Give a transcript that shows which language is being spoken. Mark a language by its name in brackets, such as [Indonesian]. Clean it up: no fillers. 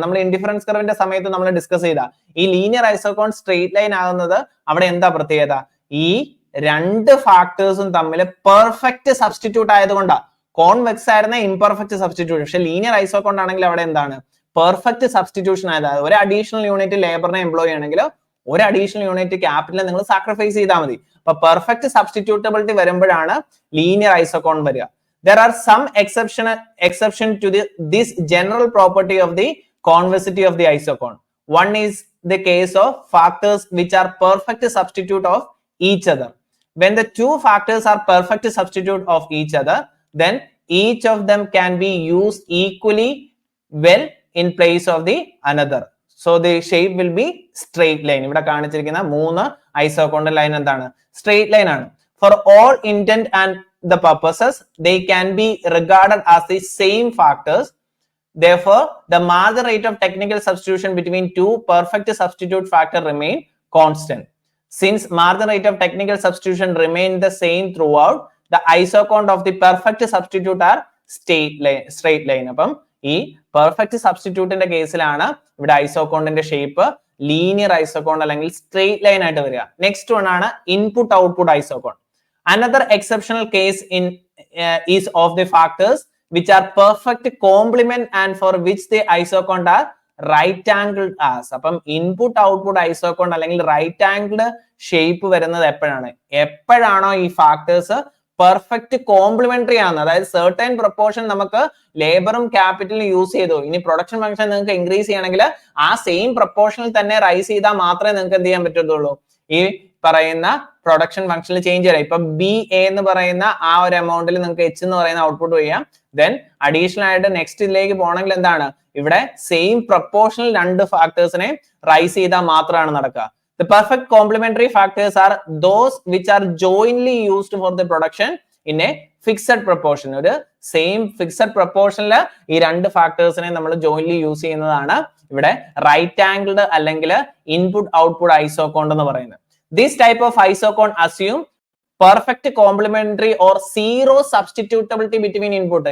[Malayalam] നമ്മൾ ഇൻഡിഫറൻസ് കർവിന്റെ സമയത്ത് നമ്മൾ ഡിസ്കസ് ചെയ്ത ഈ ലീനിയർ ഐസോകോൺ സ്ട്രെയിറ്റ് ലൈൻ ആകുന്നത് അവിടെ എന്താ പ്രത്യേകത, ഈ രണ്ട് ഫാക്ടേഴ്സും തമ്മിൽ പെർഫെക്റ്റ് സബ്സ്റ്റിറ്റ്യൂട്ട് ആയതുകൊണ്ടാണ്. കോൺവെക്സ് ആയിരുന്ന ഇംപെർഫെക്റ്റ് സബ്സ്റ്റിറ്റ്യൂഷൻ, പക്ഷെ ലീനിയർ ഐസോകോണ്ട് ആണെങ്കിൽ അവിടെ എന്താണ്, പെർഫെക്റ്റ് സബ്സ്റ്റിറ്റ്യൂഷൻ ആയത്. ഒരു അഡീഷണൽ യൂണിറ്റ് ലേബറിനെ എംപ്ലോയ് ചെയ്യണമെങ്കിൽ ഒരു അഡീഷണൽ യൂണിറ്റ് ക്യാപിറ്റൽ നിങ്ങൾ സാക്രിഫൈസ് ചെയ്താൽ മതി. അപ്പൊ പെർഫെക്റ്റ് സബ്സ്റ്റിറ്റ്യൂട്ടബിലിറ്റി വരുമ്പോഴാണ് ലീനിയർ ഐസോകോൺ വരിക. [English] There are some exception to this general property of the convexity of the isocone. One is the case of factors which are perfect substitute of each other. When the two factors are perfect substitute of each other, then each of them can be used equally well in place of the another. So the shape will be straight line. [Malayalam] ഇവിടെ കാണിച്ചിരിക്കുന്ന 3 ഐസോകോണ്ടൽ line എന്താണ്, straight line ആണ്. [English] For all intent and the purposes, they can be regarded as the same factors. Therefore, the margin rate of technical substitution between two perfect substitute factor remain constant. Since margin rate of technical substitution remain the same throughout, the isocont of the perfect substitute are straight line. [Malayalam] അപ്പം ഈ perfect സബ്സ്റ്റിറ്റ്യൂട്ടിന്റെ കേസിലാണ് ഇവിടെ ഐസോകോണ്ടിന്റെ shape linear ഐസോകോണ്ട് അല്ലെങ്കിൽ straight line ആയിട്ട് വരിക. Next one ആണ് input output ഐസോകോണ്ട്. [English] Another exceptional case is of the factors which are perfect complement and for which the isocont are right angled as. [Malayalam] അപ്പം input output ഐസോകോണ്ട് അല്ലെങ്കിൽ right angled shape വരുന്നത് എപ്പോഴാണോ ഈ factors perfect complementary ആണ്, അതായത് certain proportion നമുക്ക് ലേബറും ക്യാപിറ്റലും use ചെയ്തു, ഇനി പ്രൊഡക്ഷൻ ഫംഗ്ഷൻ നിങ്ങൾക്ക് ഇൻക്രീസ് ചെയ്യണമെങ്കിൽ ആ സെയിം പ്രൊപ്പോർഷനിൽ തന്നെ റൈസ് ചെയ്താൽ മാത്രമേ നിങ്ങൾക്ക് എന്ത് ചെയ്യാൻ പറ്റത്തുള്ളൂ, ഈ പറയുന്ന പ്രൊഡക്ഷൻ ഫംഗ്ഷനിൽ ചേഞ്ച് ചെയ്യാം. ഇപ്പൊ ബി എ എന്ന് പറയുന്ന ആ ഒരു എമൗണ്ടിൽ നിങ്ങൾക്ക് എച്ച് എന്ന് പറയുന്ന ഔട്ട്പുട്ട് ചെയ്യാം. ദെൻ അഡീഷണൽ ആയിട്ട് നെക്സ്റ്റിലേക്ക് പോകണമെങ്കിൽ എന്താണ്, ഇവിടെ സെയിം പ്രൊപ്പോർഷനിൽ രണ്ട് ഫാക്ടേഴ്സിനെ റൈസ് ചെയ്താൽ മാത്രമാണ് നടക്കുക. [English] The perfect complementary factors are those which are jointly used for the production in a fixed proportion. [Malayalam] ഒരു സെയിം ഫിക്സഡ് പ്രൊപ്പോർഷനിൽ ഈ രണ്ട് ഫാക്ടേഴ്സിനെ നമ്മൾ ജോയിൻലി യൂസ് ചെയ്യുന്നതാണ് ഇവിടെ റൈറ്റ് ആംഗിൾഡ് അല്ലെങ്കിൽ ഇൻപുട്ട് ഔട്ട്പുട്ട് ഐസോകോൺ എന്ന് പറയുന്നത്. [English] This type of isocone assume perfect complementary or zero substitutability between input.